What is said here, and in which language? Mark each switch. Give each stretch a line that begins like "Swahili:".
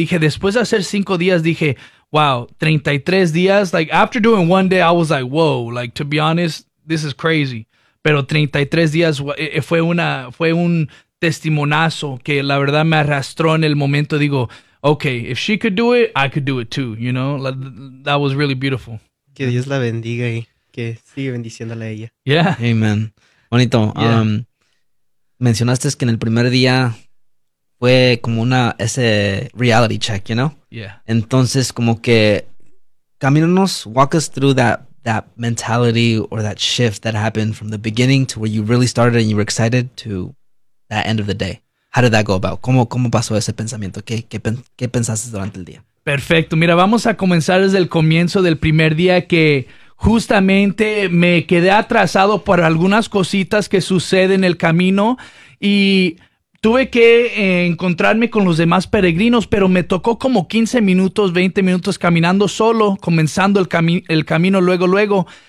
Spanish: Dije, después de hacer 5 días, dije, wow, 33 días,
English: like, after doing one day, I was like, whoa, like, to be honest, this is crazy.
Spanish: Pero 33 días fue un testimonazo que la verdad me arrastró en el momento.
English: Digo, okay, if she could do it, I could do it too, you know? That was really beautiful.
Spanish: Que Dios la bendiga y que siga bendiciéndole a ella.
English: Yeah. Amen. Bonito. Yeah.
Spanish: Mencionaste que en el primer día fue como ese reality check,
English: you know? Yeah.
Spanish: Entonces, como que, camínanos,
English: walk us through that, that mentality or that shift that happened from the beginning to where you really started and you were excited to that end of the day? How did that go about?
Spanish: ¿Cómo pasó ese pensamiento? ¿Qué pensaste durante el día? Perfecto. Mira, vamos a comenzar desde el comienzo del primer día que justamente me quedé atrasado por algunas cositas que suceden en el camino y tuve que encontrarme con los demás peregrinos, pero me tocó como 15 minutos, 20 minutos caminando solo, comenzando el camino luego.